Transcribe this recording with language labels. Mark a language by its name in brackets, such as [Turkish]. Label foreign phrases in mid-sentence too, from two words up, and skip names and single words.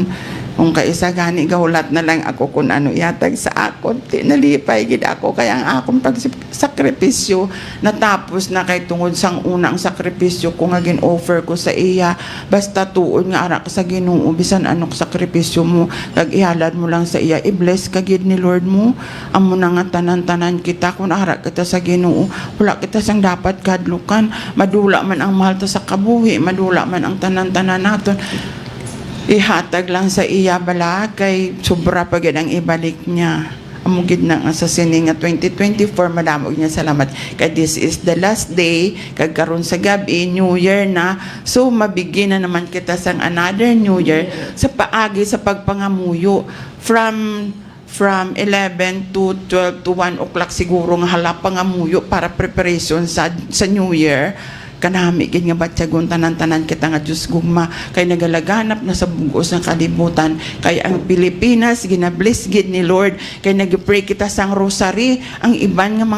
[Hiligaynon] Kung kaisa gani gahulat na lang ako kung ano yatag sa akon, nalipay gid ako kaya ang akong pagsakripisyo natapos na kay tungod sang unang sakripisyo ko nga gin-offer ko sa iya basta tuod nga ara ka sa Ginoo bisan anong sakripisyo mo kag ihalad mo lang sa iya i-bless ka gid ni Lord mo amo na nga tanan-tanan kita kung ara kita sa Ginoo wala kita sang dapat kadlukan madula man ang mahal ta sa kabuhi madula man ang tanan-tanan naton ihatag lang sa iya bala kay sobra pa gid ang ibalik niya amo gid na nga sa sini nga 2024 madamo niya salamat kay [English] this is the last day [Hiligaynon] kag karon sa gabi [English] new year [Hiligaynon] na so mabigyan na naman kita sang [English] another new year [Hiligaynon] sa paagi sa pagpangamuyo from [English] 11 to 12 to 1 o'clock [Hiligaynon] siguro nga hala pangamuyo para preparation sa [English] new year [Hiligaynon] kanami gid nga batyagon tanan-tanan kita nga Dios gugma kay nagalaganap na sa bugos ng kalibutan kay ang Pilipinas ginabless gid ni Lord kay nagpray kita sang rosary ang iban nga mga